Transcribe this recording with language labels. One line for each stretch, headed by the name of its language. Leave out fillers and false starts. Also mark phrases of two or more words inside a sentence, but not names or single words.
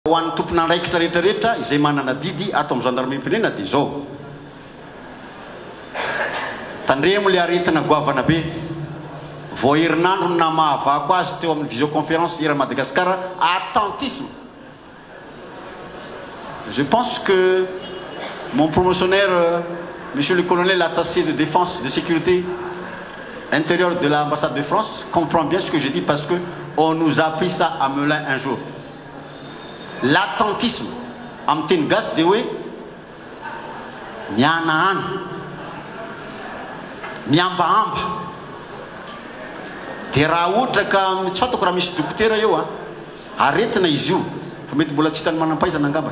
Malagasy: Ho an'ny tompon'andraikitra rehetrarehetra izay manana didy ato amin'ny gendarmerie-pirenena dia izao. Tandremo le aretina goavana be. Vao herinandro na mahavako azy teo amin'ny visioconférence era Madagascar, attentisme.
French: Je pense que mon promotionnaire, monsieur le colonel attaché de défense de sécurité intérieure de l'ambassade de France, comprend bien ce que je dis parce que on nous a appris ça à Melun un jour.
Malagasy: L'attentisme am teny gasy de hoe miana any, miambaamba. De raha ohatra ka tsy fantako raha misy dokotera eo aretina izy io fa mety mbola tsy hitany manam-pahaizana angamba.